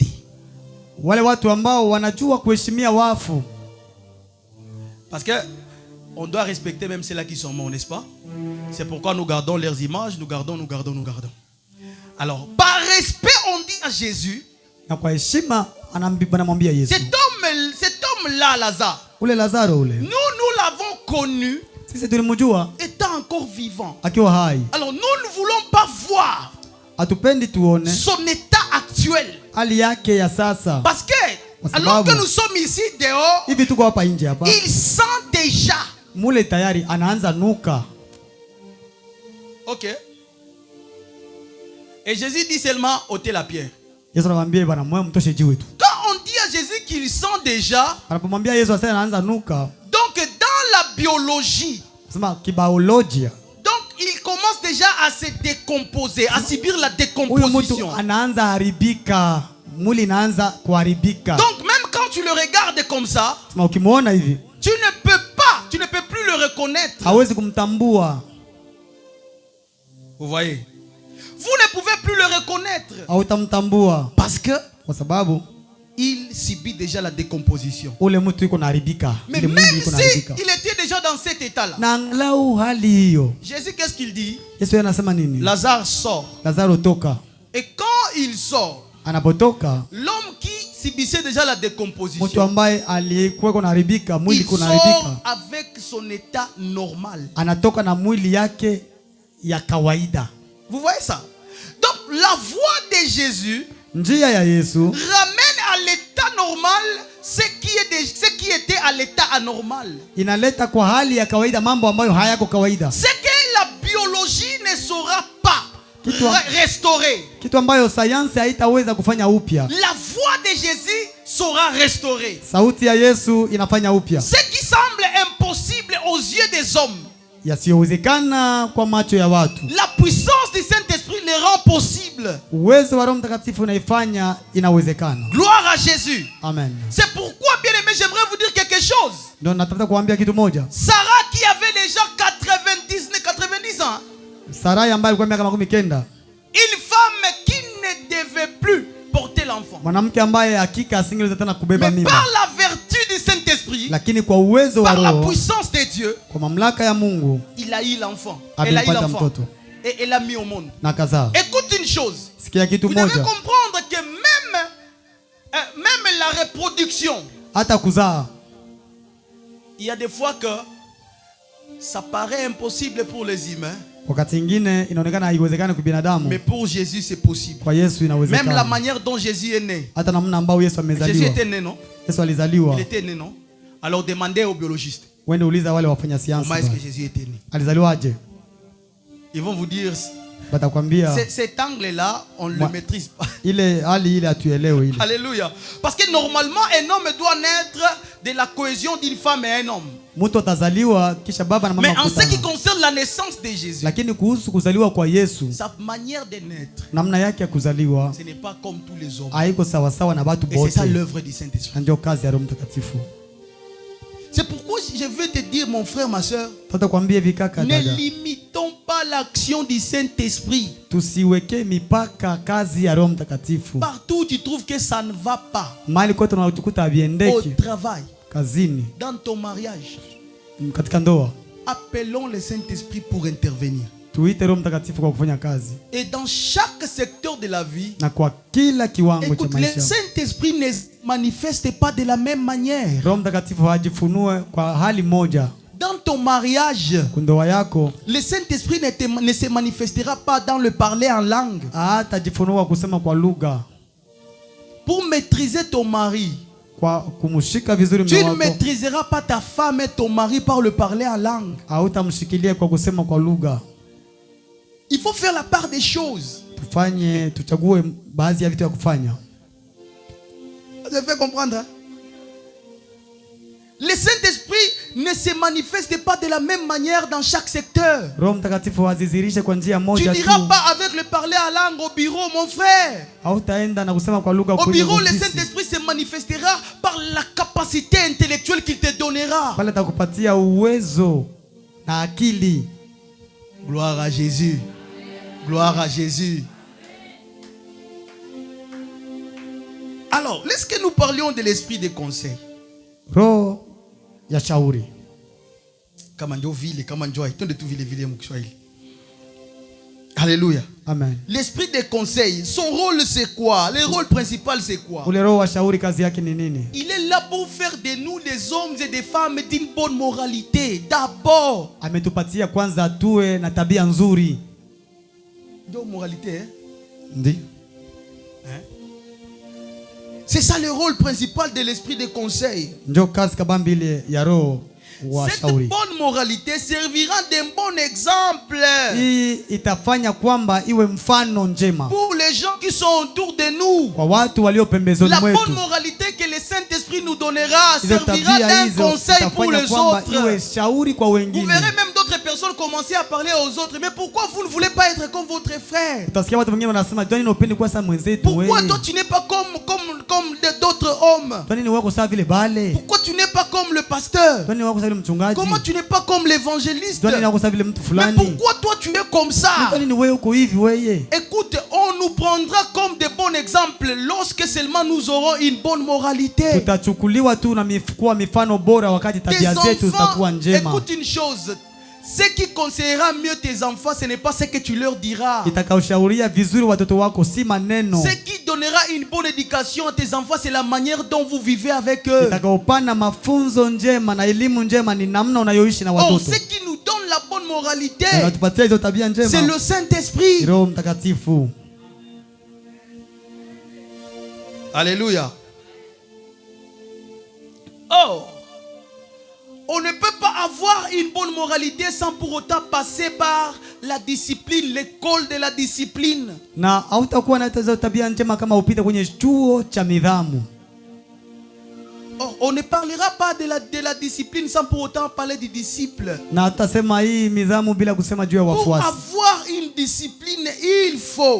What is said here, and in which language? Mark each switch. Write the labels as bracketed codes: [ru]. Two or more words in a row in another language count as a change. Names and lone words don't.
[sw] Wale watu ambao wanajua kuheshimia wafu. [fr] Parce que on doit respecter même ceux-là qui sont morts, n'est-ce pas? C'est pourquoi nous gardons leurs images, nous gardons. Alors, par respect, on dit à Jésus, [sw] na kwa heshima anamwambia Yesu. [fr] Cet homme-là, Lazare, [sw] ule Lazaro ule. [fr] Nous l'avons connu. [sw] Sisi tulimjua [fr] étant encore vivant. [sw] Akiwa hai. [fr] Alors nous ne voulons pas voir [sw] atupendi tuone [fr] son état actuel. [sw] Hali yake ya sasa. [fr] Parce que alors que nous sommes ici dehors, [sw] hivi tuko hapa nje hapa. [fr] Il sent déjà. [sw] Mule tayari anaanza nuka. OK. [fr] Et Jésus dit seulement ôtez la pierre. [sw] Yesu anamwambia bwana moyo mtoshe jiwe tu. [fr] Quand on dit à Jésus qu'il sent déjà, [sw] anapomwambia Yesu sasa anaanza nuka. [fr] Donc dans la biologie, [sw] sema kibiolojia, [fr] donc il commence déjà à se décomposer, à subir la décomposition. [sw] Huyo mtu anaanza haribika mwili inaanza kuharibika. [fr] Donc même quand tu le regardes comme ça, [sw] Sema ukimuona hivi [fr] tu ne peux plus le reconnaître. [sw] hawezi kumtambua. [fr] Vous voyez? Vous ne pouvez plus le reconnaître. [sw] Hautamtambua [fr] Parce que [sw] kwa sababu [fr] il subit déjà la décomposition. [sw] ule mtu yuko naharibika. [fr] Mais [sw] Ile [fr] même [sw] mwili yuko [fr] si [sw] naharibika. [fr] il était déjà dans cet état-là, [sw] Na angalau hali hiyo, [fr] Jésus, qu'est-ce qu'il dit? [sw] Yesu anasema nini? [fr] Lazare sort. [sw] Lazaro toka. [fr] Et quand il sort, [sw] Anapotoka, [fr] l'homme qui subissait déjà la [sw] mtu [fr] décomposition, [sw] ambaye aliyekuwa kuharibika, mwili [fr] il [sw] kuharibika, [fr] sort avec son état normal. [sw] anatoka na mwili yake ya kawaida. [fr] Vous voyez ça? Donc la voix de Jésus [sw] Njia ya Yesu [fr] ramène à l'état normal ce qui était à l'état anormal. [sw] inaleta kwa hali ya kawaida mambo ambayo hayako kawaida. [fr] C'est que la biologie ne saura pas restaurer. [sw] Kitu ambayo sayansi haitaweza kufanya upya. [fr] La voix de Jésus saura restaurer. [sw] Sauti ya Yesu inafanya upya. [fr] Ce qui semble impossible aux yeux des hommes, [sw] Yasiyowezekana kwa macho ya watu, [fr] la puissance du Saint-Esprit le rend possible. [sw] uwezo wa Roho Mtakatifu unaifanya inawezekana. [fr] Gloire à Jésus. Amen. C'est pourquoi, bien aimé, j'aimerais vous dire quelque chose. [sw] Ndio nataka kuambia kitu moja. [fr] Sarah qui avait déjà 90 ans, [sw] Sarai ambaye alikuwa miaka 90, [fr] une femme qui ne devait plus porter l'enfant, [sw] mwanamke ambaye hakika asingeweza tena kubeba [fr] mais [sw] mimba, [fr] par la vertu du Saint-Esprit, [sw] lakini kwa uwezo wa [fr] par la [sw] Roho, [fr] puissance de Dieu, [sw] kwa mamlaka ya Mungu, [fr] il a eu l'enfant. Elle a eu [sw] amepata [fr] l'enfant [sw] mtoto [fr] et elle l'a mis au monde. [sw] na kazaa. [fr] Écoute une chose. [sw] Sikia kitu [fr] Vous devez [sw] moja, [fr] comprendre que même la reproduction, [sw] hata kuzaa [fr] il y a des fois que ça paraît impossible pour les humains, [sw] wakati mwingine inaonekana haiwezekani kwa binadamu, [fr] mais pour Jésus c'est possible. [sw] kwa Yesu [fr] Même la [sw] inawezekana. [fr] manière dont Jésus est né. [sw] Hata namna ambayo Yesu Jésus amezaliwa. [fr] était né, non? [sw] Yesu alizaliwa. [fr] Il était né, non? Alors demandez aux biologistes, [sw] Wende uliza wale wafanya [fr] comment [sw] sayansi [fr] est-ce que Jésus était né? [sw] alizaliwaje? [fr] Ils vont vous dire, [sw] Batakwambia [fr] cet angle-là, on ne le maîtrise pas. [sw] ile hali ile atuelewe ile. [fr] Alléluia. Parce que normalement, un homme doit naître de la cohésion d'une femme et un homme. [sw] Mtu atazaliwa kisha baba na mama [fr] Mais en ce qui [sw] kukutana. [fr] concerne la naissance de Jésus, [sw] Lakini kuhusu kuzaliwa kwa Yesu, [fr] sa manière de naître, [sw] namna yake ya kuzaliwa [fr] ce n'est pas comme tous les hommes. [sw] haiko sawa sawa na watu [fr] Et c'est ça [sw] wote. [fr] l'œuvre du Saint-Esprit. [sw] Na ndio kazi ya Roho Mtakatifu. [fr] C'est pourquoi je veux te dire, mon frère, ma soeur, [sw] Tutakwambia hivi kaka [fr] ne [sw] dada, [fr] limitons pas l'action du Saint-Esprit. [sw] tusiweke mipaka kazi ya Roho Mtakatifu. [fr] Partout où tu trouves que ça ne va pas, [sw] Mahali kote unakuta [fr] au [sw] haviendeki, [fr] travail, [sw] kazini, [fr] dans ton mariage, [sw] katika ndoa, [fr] appelons le Saint-Esprit pour intervenir. [sw] tuite Roho Mtakatifu kwa kufanya kazi. [fr] Et dans chaque secteur de la vie, [sw] Na kwa kila kiwango cha [fr] écoute, le [sw] maisha, [fr] Saint-Esprit ne se manifeste pas de la même manière. [sw] Roho Mtakatifu hajifunue kwa hali moja. [fr] Dans ton mariage, [sw] Kundoa yako [fr] le Saint-Esprit ne se manifestera pas dans le parler en langue. [sw] hatajifunua kusema kwa lugha, [fr] Pour maîtriser ton mari, [sw] kwa kumshika vizuri [fr] tu [sw] mume [fr] ne [sw] wako. [fr] maîtriseras pas ta femme et ton mari par le parler en langue. [sw] Hautamshikilia kwa kusema kwa lugha. [fr] Il faut faire la part des choses. [sw] Tuchague baadhi ya vitu ya kufanya. [fr] Vous avez fait comprendre, hein? Le Saint-Esprit ne se manifeste pas de la même manière dans chaque secteur. [sw] Roho Mtakatifu hazizirishe kwa njia [fr] Tu [sw] moja tu. [fr] n'iras pas avec le parler en langue au bureau, mon frère. [sw] Hautaenda na kusema kwa lugha [fr] Au [sw] kwenye [fr] bureau, le [sw] ofisi. [fr] Saint-Esprit se manifestera par la capacité intellectuelle qu'il te donnera. [sw] Pale atakupatia uwezo na akili. [fr] Gloire à Jésus. Gloire à Jésus. Alors, lorsque nous parlions de l'esprit de conseil, [sw] Roho ya shauri. kama ndio vile, kama ndio haitende tu vile vile mkiswahili. [fr] Alléluia. Amen. L'esprit de conseil, son rôle c'est quoi? Le rôle principal c'est quoi? [sw] Ule roho wa shauri kazi yake ni nini? [fr] Il est là pour faire de nous des hommes et des femmes d'une bonne moralité. D'abord. [sw] Ametupatia kwanza tuwe na tabia nzuri. [fr] De moralité, hein? [sw] Ndi. [fr] Hein? C'est ça le rôle principal de l'esprit de conseil. [sw] Ndio kazi kabambi ile ya roho wa [fr] Cette [sw] shauri. [fr] bonne moralité servira d'un bon exemple [sw] Hii itafanya kwamba iwe mfano njema [fr] pour les gens qui sont autour de nous. [sw] kwa watu walio pembezoni [fr] La bonne [sw] mwetu. [fr] moralité que le Saint-Esprit nous donnera [sw] Hizo [fr] servira [sw] tabia [fr] d'un [sw] hizo [fr] conseil pour [sw] itafanya [fr] les [sw] kwamba [fr] autres. [sw] iwe shauri kwa [fr] Vous [sw] wengine. [fr] verrez même d'autres personnes commençaient à parler aux autres, mais pourquoi vous ne voulez pas être comme votre frère? [sw] Utasikia watu wengine wanasema jua nini upendi kuwa sawa mwenzetu [fr] Pourquoi [sw] wewe? [fr] toi tu n'es pas comme d'autres hommes? [sw] Jua nini wako sawa vile bale? [fr] Pourquoi tu n'es pas comme le pasteur? [sw] Jua nini wako sawa vile mchungaji? [fr] Comment tu n'es pas comme l'évangéliste? [sw] Jua nini wako sawa vile mtu [fr] Mais [sw] fulani? [fr] pourquoi toi tu es comme ça? [sw] Jua nini wewe uko hivi wewe? [fr] Écoute, on nous prendra comme des bons exemples lorsque seulement nous aurons une bonne moralité. [sw] Tutachukuliwa tu na kuwa mifano bora wakati [fr] Tes [sw] tabia zetu zitakuwa [fr] enfants, [sw] njema. [fr] écoute une chose. Ce qui conseillera mieux tes enfants, ce n'est pas ce que tu leur diras. Itakaoshauria vizuri watoto wako si maneno. Ce qui donnera une bonne éducation à tes enfants, c'est la manière dont vous vivez avec eux. [sw] Itakaopana mafunzo njema na elimu njema ni namna unayoishi na [fr] Oh, [sw] watoto. [fr] ce qui nous donne la bonne moralité, [sw] Unatupatia hizo tabia njema. [fr] c'est le Saint-Esprit. [sw] Roho Mtakatifu. [fr] Alléluia. Oh, on ne peut pas avoir une bonne moralité sans pour autant passer par la discipline, l'école de la discipline. [sw] Na hautakuwa na hizo tabia njema kama upite kwenye chuo cha nidhamu. [fr] Oh, on ne parlera pas de la discipline sans pour autant parler du disciple. [sw] Na atasema hii nidhamu bila kusema juu ya [fr] Pour [sw] wafuasi. [fr] avoir une discipline, il faut.